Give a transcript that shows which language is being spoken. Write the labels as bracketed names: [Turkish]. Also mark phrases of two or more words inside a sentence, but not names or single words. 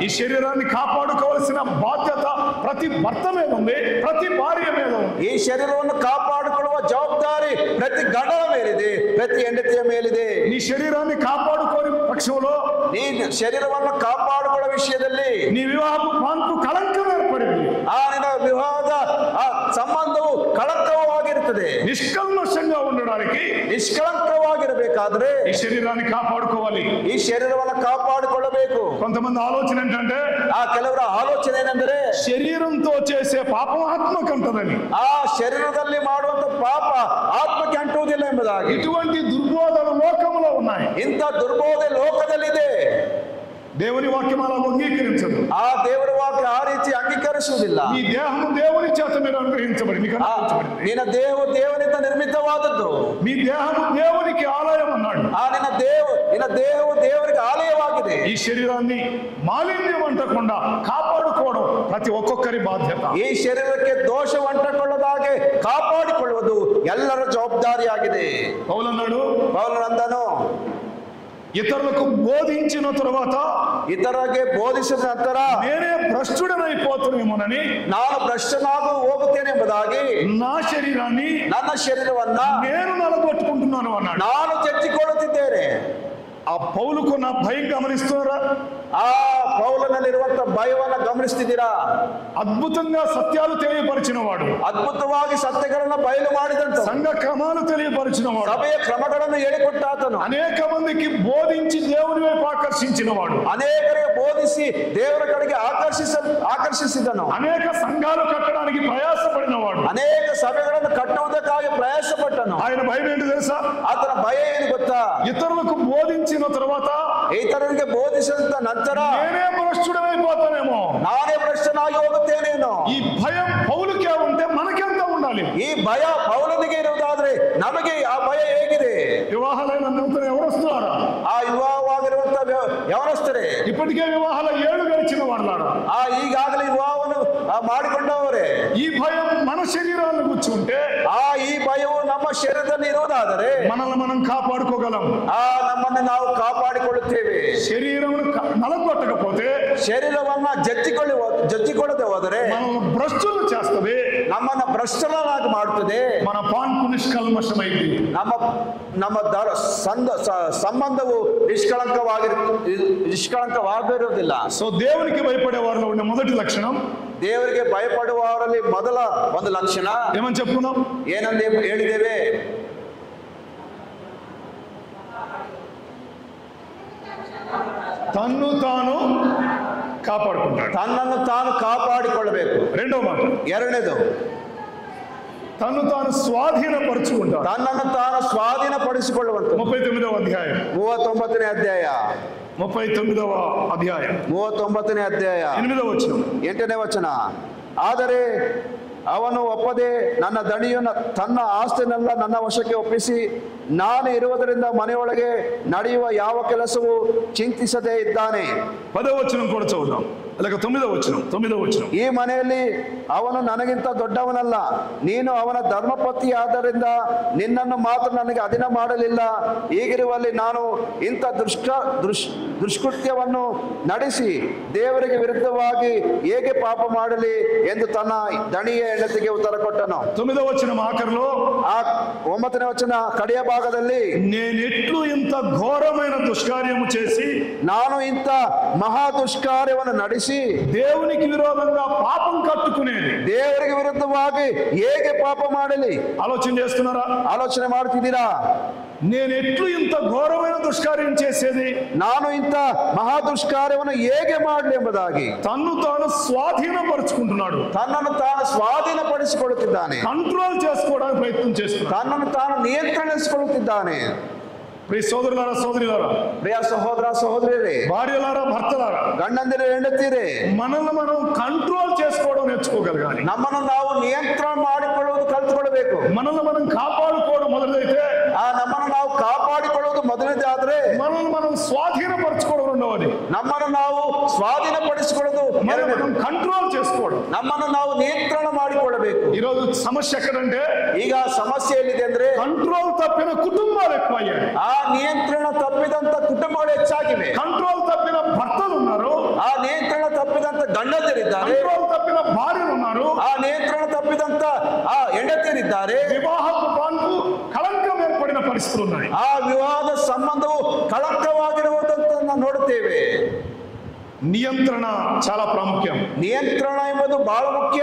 [Telugu] ఈ శరీరాన్ని కాపాడుకోవాల్సిన బాధ్యత ప్రతి భర్త మీద ఉంది, ప్రతి భార్య మీద ఉంది. [Kannada] ಈ ಶರೀರವನ್ನು ಕಾಪಾಡಿಕೊಳ್ಳುವ ಜವಾಬ್ದಾರಿ ಪ್ರತಿ ಗಂಡನ ಮೇಲಿದೆ, ಪ್ರತಿ ಹೆಂಡತಿಯ ಮೇಲಿದೆ. [Telugu] నీ శరీరాన్ని కాపాడుకోని పక్షంలో [Kannada] ಈ ಶರೀರವನ್ನು ಕಾಪಾಡಿಕೊಳ್ಳುವ ವಿಷಯದಲ್ಲಿ [Telugu] నీ వివాహపు పాన్పు కళంకం ఏర్పడింది. [Kannada] ನಿನ್ನ ವಿವಾಹದ ಸಂಬಂಧವು ಕಳಂಕವಾಗಿರುತ್ತದೆ. [Telugu] నిష్కల్మషంగా ఉండడానికి [Kannada] ನಿಷ್ಕಳಂಕವಾಗಿರಬೇಕಾದ್ರೆ [Telugu] ఈ శరీరాన్ని కాపాడుకోవాలి. [Kannada] ಈ ಶರೀರವನ್ನು ಕಾಪಾಡಿಕೊಳ್ಳಬೇಕು. [Telugu] కొంతమంది ఆలోచన ఏంటంటే, [Kannada] ಕೆಲವರ ಆಲೋಚನೆ ಏನೆಂದರೆ [Telugu] శరీరంతో చేసే పాపం ఆత్మకంటదని, [Kannada] ಆ ಶರೀರದಲ್ಲಿ ಮಾಡುವಂತ ಪಾಪ ಆತ್ಮಕ್ಕೆ ಅಂಟುವುದಿಲ್ಲ ಎಂಬುದಾಗಿ. [Telugu] ఇటువంటి దుర్బోధన లోకంలో ఉన్నాయి. [Kannada] ಇಂಥ ದುರ್ಬೋಧೆ ಲೋಕದಲ್ಲಿದೆ. [Telugu] దేవుని వాక్యం అలా అంగీకరించదు. [Kannada] ಆ ದೇವರ ವಾಕ್ಯ ಆ ರೀತಿ ಅಂಗೀಕರಿಸುವುದಿಲ್ಲ. [Telugu] ఈ దేహము దేవుని చేత మీరు అనుగ్రహించబడింది. [Kannada] ನಿನ್ನ ದೇಹವು ದೇವನಿಂದ ನಿರ್ಮಿತವಾದದ್ದು. [Telugu] మీ దేహము దేవునికి ఆలయం అన్నాడు. [Kannada] ನಿನ್ನ ದೇಹವು ದೇವರಿಗೆ ಆಲಯವಾಗಿದೆ. [Telugu] ఈ శరీరాన్ని మాలిన్యం అంటకుండా కాపాడుకోవడం ప్రతి ఒక్కొక్కరి బాధ్యత. [Kannada] ಈ ಶರೀರಕ್ಕೆ ದೋಷ ಅಂಟಕೊಳ್ಳದಾಗೆ ಕಾಪಾಡಿಕೊಳ್ಳುವುದು ಎಲ್ಲರ ಜವಾಬ್ದಾರಿಯಾಗಿದೆ. [Telugu] పౌలన్నాడు, [Kannada] ಪೌಲನಂದನು [Telugu] ఇతరులకు బోధించిన తరువాత [Kannada] ಇತರರಿಗೆ ಬೋಧಿಸಿದ ನಂತರ [Telugu] నేనే భ్రష్టుడనైపోతున్నానేమోనని, [Kannada] ನಾನು ಭ್ರಷ್ಟನಾಗಿ ಹೋಗುತ್ತೇನೆ ಎಂಬುದಾಗಿ [Telugu] నా శరీరాన్ని [Kannada] ನನ್ನ ಶರೀರವನ್ನ [Telugu] నేను నలగొట్టుకుంటున్నాను అన్నాడు. [Kannada] ನಾನು ತೆಚ್ಚಿಕೊಳ್ಳುತ್ತಿದ್ದೇನೆ. [Telugu] ఆ పౌలుకు నా భయం గమనిస్తున్నారా? [Kannada] ಆ ಪೌಲನಲ್ಲಿರುವಂತ ಭಯವನ್ನ ಗಮನಿಸ್ತಿದ್ದೀರಾ? [Telugu] అద్భుతంగా సత్యాలు తెలియపరిచిన వాడు, [Kannada] ಅದ್ಭುತವಾಗಿ ಸತ್ಯಗಳನ್ನ ಬಯಲು ಮಾಡಿದಂತ, [Telugu] సంఘ క్రమాలు తెలియపరిచిన వాడు, [Kannada] ಸಭೆಯ ಕ್ರಮಗಳನ್ನು ಹೇಳಿಕೊಟ್ಟ ಆತನು, [Telugu] అనేక మందికి బోధించి దేవుని వైపు ఆకర్షించిన వాడు, [Kannada] ಅನೇಕರಿಗೆ ಬೋಧಿಸಿ ದೇವರ ಕಡೆಗೆ ಆಕರ್ಷಿಸಿದನು, [Telugu] అనేక సంఘాలు కట్టడానికి ప్రయాసపడిన వాడు, [Kannada] ಅನೇಕ ಸಭೆಗಳನ್ನು ಕಟ್ಟುವುದಕ್ಕಾಗಿ ಪ್ರಯಾಸಪಟ್ಟನು. [Telugu] ఆయన భయం ఏంటి తెలుసా? [Kannada] ಆತನ ಭಯ ಏನು ಗೊತ್ತಾ? [Telugu] ఇతరులకు బోధించిన తర్వాత [Kannada] ಇತರರಿಗೆ ಬೋಧಿಸಿದ ನಂತರ [Telugu] నేనే భ్రష్టుడైపోతానేమో, [Kannada] ನಾನೇ ಭ್ರಷ್ಟನಾಗಿ ಹೋಗುತ್ತೇನೇನೋ. [Telugu] ఈ భయం పౌలుకే ఉంటే మనకెంత ఉండాలి? [Kannada] ಈ ಭಯ ಪೌಲನಿಗೆ ಇರುವುದಾದ್ರೆ ನಮಗೆ ಆ ಭಯ ಹೇಗಿದೆ? [Telugu] వివాహాలైన నూతన ఎవరు వస్తున్నారా? [Kannada] ಆ ಯುವವಾಗಿರುವಂತ ಯವನಸ್ಥರೇ, [Telugu] ఇప్పటికే వివాహాల 7 గడిచిన వాళ్ళారా, [Kannada] ಈಗಾಗಲೇ ವಿವಾಹವನ್ನು ಮಾಡಿಕೊಂಡವರೇ, [Telugu] ఈ భయం మన శరీరాలను కూర్చుంటే [Kannada] ಈ ಭಯವು ನಮ್ಮ ಶರೀರದಲ್ಲಿ ಇರುವುದಾದರೆ [Telugu] మనల్ని మనం కాపాడుకోగలం. [Kannada] ನಮ್ಮನ್ನು ನಾವು ಕಾಪಾಡಿಕೊಳ್ಳುತ್ತೇವೆ. [Telugu] శరీరం నలగొట్టకపోతే, [Kannada] ಶರೀರವನ್ನ ಜಜ್ಜಿಕೊಳ್ಳದೆ ಹೋದರೆ [Telugu] మనల్ని భ్రష్టులు చేస్తుంది, [Kannada] ನಮ್ಮನ್ನ ಭ್ರಷ್ಟನಾಗಿ ಮಾಡುತ್ತದೆ. [Telugu] మన పాన్పు నిష్కల్మషమైంది. [Kannada] ನಮ್ಮ ಸಂಬಂಧವು ನಿಷ್ಕಳಂಕವಾಗಿರುವುದಿಲ್ಲ. [Telugu] సో దేవునికి భయపడే వారిలో ఉండే మొదటి లక్షణం, [Kannada] ದೇವರಿಗೆ ಭಯಪಡುವವರಲ್ಲಿ ಮೊದಲ ಒಂದು ಲಕ್ಷಣ [Telugu] ఏమని చెప్పుకున్నాం? [Kannada] ಏನಂದು ಹೇಳಿದ್ದೇವೆ? [Telugu] తన్ను తాను కాపాడుకుంటాడు. [Kannada] ತನ್ನನ್ನು ತಾನು ಕಾಪಾಡಿಕೊಳ್ಳಬೇಕು. [Telugu] రెండో మాట, [Kannada] ಎರಡನೇದು, [Telugu] తన్ను తాను స్వాధీనపరుచుకుంటాడు. [Kannada] ತನ್ನನ್ನು ತಾನು ಸ್ವಾಧೀನಪಡಿಸಿಕೊಳ್ಳುವಂತ. [Telugu] 39వ అధ్యాయం [Kannada] 39ನೇ ಅಧ್ಯಾಯ [Telugu] 39వ అధ్యాయం [Kannada] 39ನೇ ಅಧ್ಯಾಯ [Telugu] 8వ వచనం. [Kannada] 8ನೇ ವಚನ. ಆದರೆ ಅವನು ಒಪ್ಪದೆ ನನ್ನ ದಣಿಯನ್ನು ತನ್ನ ಆಸ್ತಿನೆಲ್ಲ ನನ್ನ ವಶಕ್ಕೆ ಒಪ್ಪಿಸಿ ನಾನು ಇರುವುದರಿಂದ ಮನೆಯೊಳಗೆ ನಡೆಯುವ ಯಾವ ಕೆಲಸವೂ ಚಿಂತಿಸದೇ ಇದ್ದಾನೆ. [Telugu] 10వ వచనం కూడా చదువుదాం. అలాగే 9వ వచనం. [Kannada] ಈ ಮನೆಯಲ್ಲಿ ಅವನು ನನಗಿಂತ ದೊಡ್ಡವನಲ್ಲ, ನೀನು ಅವನ ಧರ್ಮಪತಿ ಆದ್ದರಿಂದ ನಿನ್ನನ್ನು ಮಾತ್ರ ನನಗೆ ಅಧೀನ ಮಾಡಲಿಲ್ಲ. ಹೀಗಿರುವಲ್ಲಿ ನಾನು ಇಂಥ ದುಷ್ಕೃತ್ಯವನ್ನು ನಡೆಸಿ ದೇವರಿಗೆ ವಿರುದ್ಧವಾಗಿ ಹೇಗೆ ಪಾಪ ಮಾಡಲಿ ಎಂದು ತನ್ನ ದಣಿಯ ಹೆಂಡತಿಗೆ ಉತ್ತರ ಕೊಟ್ಟನು. [Telugu] 9వ వచనం ఆఖరిలో [Kannada] ಆ 9ನೇ ವಚನ ಕಡೆಯ ಭಾಗದಲ್ಲಿ, [Telugu] నేనెట్లు ఇంత ఘోరమైన దుష్కార్యము చేసి [Kannada] ನಾನು ಇಂಥ ಮಹಾ ದುಷ್ಕಾರ್ಯವನ್ನು ನಡೆಸಿ [Telugu] దేవునికి విరోధంగా పాపం కట్టుకునేది. [Kannada] ದೇವರಿಗೆ ವಿರುದ್ಧವಾಗಿ ಹೇಗೆ ಪಾಪ ಮಾಡಲಿ [Telugu] ఆలోచన చేస్తున్నారా? [Kannada] ಆಲೋಚನೆ ಮಾಡ್ತಿದ್ದೀರಾ? [Telugu] నేనెట్లు ఇంత ఘోరమైన దుష్కార్యం చేసేది, [Kannada] ನಾನು ಇಂಥ ಮಹಾ ದುಷ್ಕಾರ್ಯವನ್ನು ಹೇಗೆ ಮಾಡಲಿ ಎಂಬುದಾಗಿ [Telugu] తన్ను తాను స్వాధీనపరుచుకుంటున్నాడు. [Kannada] ತನ್ನನ್ನು ತಾನು ಸ್ವಾಧೀನಪಡಿಸಿಕೊಳ್ಳುತ್ತಿದ್ದಾನೆ, [Telugu] కంట్రోల్ చేసుకోవడానికి ప్రయత్నం చేస్తున్నాడు. [Kannada] ತನ್ನನ್ನು ತಾನು ನಿಯಂತ್ರಿಸಿಕೊಳ್ಳುತ್ತಿದ್ದಾನೆ. [Telugu] ప్రియ సోదరులారా, సోదరులారా, [Kannada] ಪ್ರಿಯ ಸಹೋದರ ಸಹೋದರಿಯರೇ, [Telugu] భార్యలారా, భర్తలారా, [Kannada] ಗಂಡಂದಿರ ಹೆಂಡತಿಯರೇ, [Telugu] మనల్ని మనం కంట్రోల్ చేసుకోవడం నేర్చుకోగలగాలి. [Kannada] ನಮ್ಮನ್ನು ನಾವು ನಿಯಂತ್ರಣ ಮಾಡಿಕೊಳ್ಳುವುದು ಕಲಿತುಕೊಳ್ಳಬೇಕು. [Telugu] మనల్ని మనం కాపాడుకోవడం మొదలైతే, [Kannada] ನಮ್ಮನ್ನು ನಾವು ಕಾಪಾಡಿಕೊಳ್ಳುವುದು ಮೊದಲನೇದಾದ್ರೆ [Telugu] మనల్ని మనం స్వాధీనపరచుకోవడం రెండవది. [Kannada] ನಮ್ಮನ್ನು ನಾವು ಸ್ವಾಧೀನಪಡಿಸಿಕೊಳ್ಳುವುದು [Telugu] మనం కంట్రోల్ చేసుకోవడం. [Kannada] ನಮ್ಮನ್ನು ನಾವು ನಿಯಂತ್ರಣ ಮಾಡಿಕೊಳ್ಳಬೇಕು. [Telugu] ఈరోజు సమస్య ఎక్కడంటే, [Kannada] ಈಗ ಸಮಸ್ಯೆ ಎಲ್ಲಿದೆ ಅಂದ್ರೆ [Telugu] కంట్రోల్ తప్పిన కుటుంబాలు ఎక్కువయ్యాయి. [Kannada] ಆ ನಿಯಂತ್ರಣ ತಪ್ಪಿದಂತ ಕುಟುಂಬಗಳು ಹೆಚ್ಚಾಗಿವೆ. [Telugu] కంట్రోల్ తప్పిన భర్తలు ఉన్నారు, [Kannada] ಆ ನಿಯಂತ್ರಣ ತಪ್ಪಿದಂತ ಗಂಡಂದಿರಿದ್ದಾರೆ, [Telugu] కంట్రోల్ తప్పిన భార్యలు ఉన్నారు, [Kannada] ಆ ನಿಯಂತ್ರಣ ತಪ್ಪಿದಂತ ಆ ಹೆಂಡತಿಯರಿದ್ದಾರೆ. [Telugu] వివాహపు బాంకు కళంకం ఏర్పడిన పరిస్థితులు ఉన్నాయి. [Kannada] ಆ ವಿವಾಹದ ಸಂಬಂಧವು ಕಳಂಕವಾಗಿರುವುದಂತ ನಾವು ನೋಡುತ್ತೇವೆ. [Telugu] నియంత్రణ చాలా ప్రాముఖ్యం. [Kannada] ನಿಯಂತ್ರಣ ಎಂಬುದು ಬಹಳ ಮುಖ್ಯ.